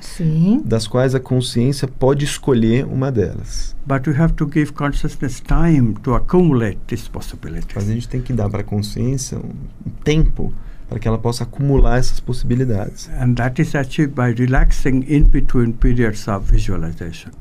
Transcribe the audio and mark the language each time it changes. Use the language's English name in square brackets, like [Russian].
[Portuguese] Sim. das quais a consciência pode escolher uma delas. [English] But we have to give consciousness time to accumulate these possibilities. [Portuguese] Mas a gente tem que dar para a consciência um tempo para que ela possa acumular essas possibilidades. [English] And that is achieved by relaxing in between periods of visualization.